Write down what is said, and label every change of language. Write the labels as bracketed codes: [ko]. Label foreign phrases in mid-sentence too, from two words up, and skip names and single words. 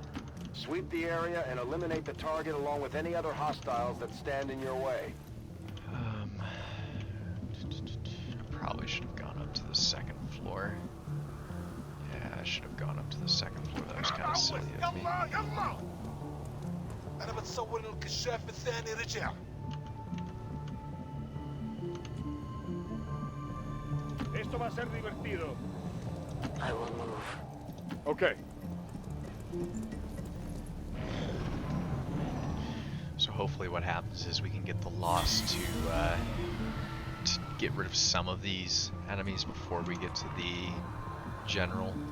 [en] Sweep the area and eliminate the target along with any other hostiles that stand in your way. I probably should have gone up to the second floor. Yeah, I should have gone up to the second floor. That was kind of silly of me. [ar] يلا انا بتصور ان الكشاف الثاني رجع. [es] Esto va a ser divertido. [en] I will move. Okay. So hopefully what happens is we can get the loss to get rid of some of these enemies before we get to the general.